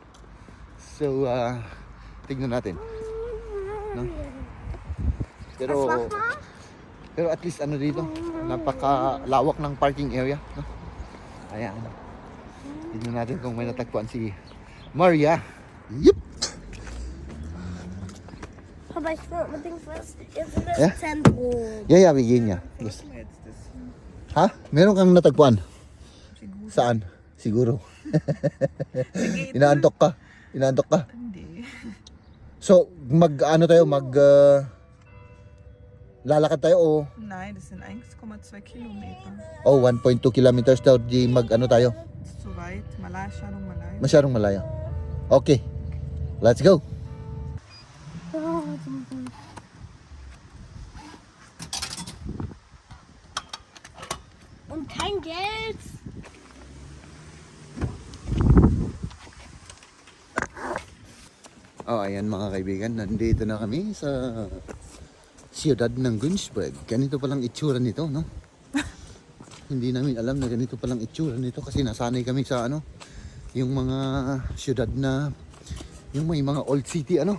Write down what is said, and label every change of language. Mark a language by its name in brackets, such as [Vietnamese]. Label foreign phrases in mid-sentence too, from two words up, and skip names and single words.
[Filipino] So, tignan natin. No? Pero at least ano dito, napakalawak ng parking area. No? Ayan. Tignan natin kung may natagpuan si Maria. [English] Yup! [German] Aber ich will unbedingt was in das Ja? Zentrum. [English] Yeah, we [German] gehen ja. [Filipino] Yes. Ha? Meron kang natagpuan? Saan? Siguro. Inaantok ka? Inaantok ka? Hindi. So, lalakad tayo o? [German] Nein, das sind 1,2 Kilometer. [Filipino] Oh, 1.2 kilometers daw di tayo. [German] So weit, [Filipino] masyadong malayo. Masyadong malayo. [English] Okay. Let's go. [German] Und kein Geld. [Filipino] Oh, ayan mga kaibigan, nandito na kami sa siyudad ng Günzburg. Ganito palang itsura nito, no? Hindi namin alam na ganito palang itsura nito kasi nasanay kami sa ano, yung mga siyudad na yung may mga [English] old city, [Filipino] ano?